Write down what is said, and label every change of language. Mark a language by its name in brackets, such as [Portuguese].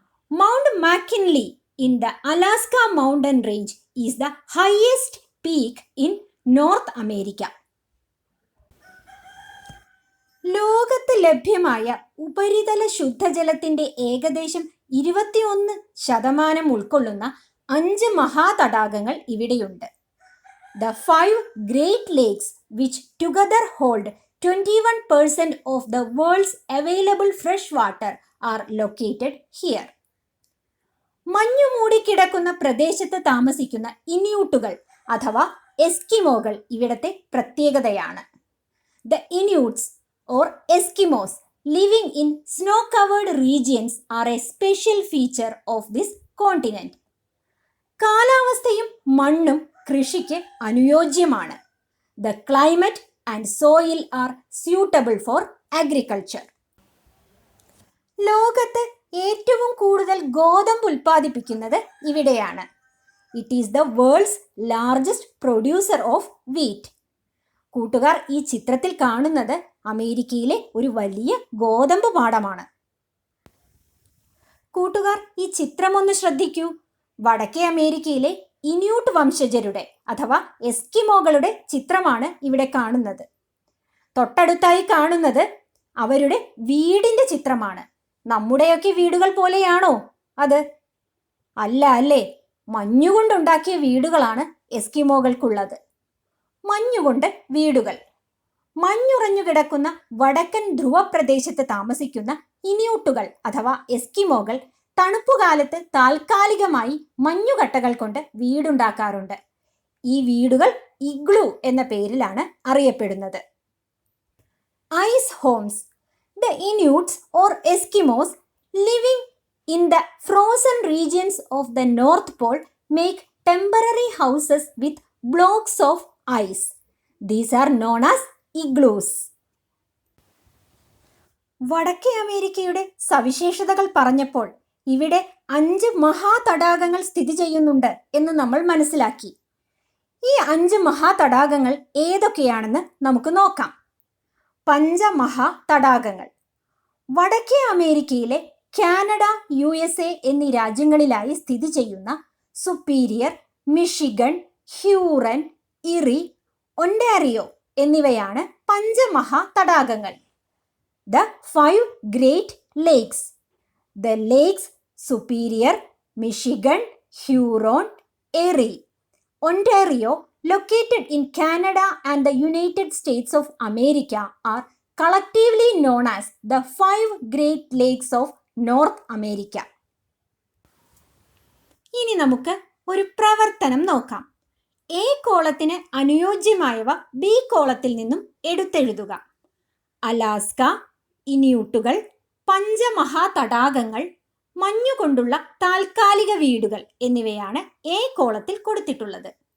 [English] Mount McKinley in the Alaska mountain range is the highest peak in North America. [Malayalam] ലോകത്ത് ലഭ്യമായ ഉപരിതല ശുദ്ധജലത്തിന്റെ ഏകദേശം 21% ഉൾക്കൊള്ളുന്ന 5 മഹാതടാകങ്ങൾ ഇവിടെയുണ്ട്. [English] The 5 Great Lakes, which together hold 21% of the world's available fresh water, are located here. [Malayalam] മഞ്ഞു മൂടിക്കിടക്കുന്ന പ്രദേശത്ത് താമസിക്കുന്ന ഇനിയൂട്ടുകൾ അഥവാ എസ്കിമോകൾ ഇവിടത്തെ പ്രത്യേകതയാണ്. [English] The Inuits or Eskimos living in snow-covered regions are a special feature of this continent. [Malayalam] കാലാവസ്ഥയും മണ്ണും കൃഷിക്ക് അനുയോജ്യമാണ്. [English] The climate and soil are suitable for agriculture. [Malayalam] ലോകത്ത് ഏറ്റവും കൂടുതൽ ഗോതമ്പ് ഉൽപ്പാദിപ്പിക്കുന്നത് ഇവിടെയാണ്. [English] It is the world's largest producer of wheat. [Malayalam] കൂട്ടുകാർ ഈ ചിത്രത്തിൽ കാണുന്നത് അമേരിക്കയിലെ ഒരു വലിയ ഗോതമ്പ് പാടമാണ്. കൂട്ടുകാർ ഈ ചിത്രം ഒന്ന് ശ്രദ്ധിക്കൂ. വടക്കേ അമേരിക്കയിലെ ഇനിയൂട്ട് വംശജരുടെ അഥവാ എസ്കിമോകളുടെ ചിത്രമാണ് ഇവിടെ കാണുന്നത്. തൊട്ടടുത്തായി കാണുന്നത് അവരുടെ വീടിന്റെ ചിത്രമാണ്. നമ്മുടെയൊക്കെ വീടുകൾ പോലെയാണോ അത്? അല്ല അല്ലേ. മഞ്ഞുകൊണ്ടുണ്ടാക്കിയ വീടുകളാണ് എസ്കിമോകൾക്കുള്ളത്. മഞ്ഞുകൊണ്ട് വീടുകൾ. മഞ്ഞുറഞ്ഞു കിടക്കുന്ന വടക്കൻ ധ്രുവ പ്രദേശത്ത് താമസിക്കുന്ന ഇനിയൂട്ടുകൾ അഥവാ എസ്കിമോകൾ തണുപ്പുകാലത്ത് താൽക്കാലികമായി മഞ്ഞുകട്ടകൾ കൊണ്ട് വീടുണ്ടാക്കാറുണ്ട്. ഈ വീടുകൾ ഇഗ്ലൂ എന്ന പേരിലാണ് അറിയപ്പെടുന്നത്. Ice Holmes. [English] The Inuits or Eskimos living in the frozen regions of the North Pole make temporary houses with blocks of ice. These are known as igloos. [Malayalam] വടക്കേ അമേരിക്കയുടെ സവിശേഷതകൾ പറഞ്ഞപ്പോൾ ഇവിടെ 5 മഹാതടാകങ്ങൾ സ്ഥിതി ചെയ്യുന്നുണ്ട് എന്ന് നമ്മൾ മനസ്സിലാക്കി. ഈ 5 മഹാതടാകങ്ങൾ ഏതൊക്കെയാണെന്ന് നമുക്ക് നോക്കാം. പഞ്ചമഹാതടാകങ്ങൾ. വടക്കേ അമേരിക്കയിലെ കാനഡ, USA എന്നീ രാജ്യങ്ങളിലായി സ്ഥിതി ചെയ്യുന്ന superior, Michigan, Huron, Erie, Ontario എന്നിവയാണ് പഞ്ചമഹാതടാകങ്ങൾ. [English] The 5 Great Lakes. The lakes Superior, Michigan, Huron, Erie, Ontario, located in Canada and the United States of America, are collectively known as the 5 Great Lakes of North America. [Malayalam] ഇനി നമുക്ക് ഒരു പ്രവർത്തനം നോക്കാം. A കോളത്തിന് അനുയോജ്യമായവ B കോളത്തിൽ നിന്നും എടുത്തെഴുതുക. Alaska, ഇനിയൂട്ടുകൾ, പഞ്ചമഹാതടാകങ്ങൾ, മഞ്ഞുകൊണ്ടുള്ള താൽക്കാലിക വീടുകൾ എന്നിവയാണ് എ കോളത്തിൽ കൊടുത്തിട്ടുള്ളത്.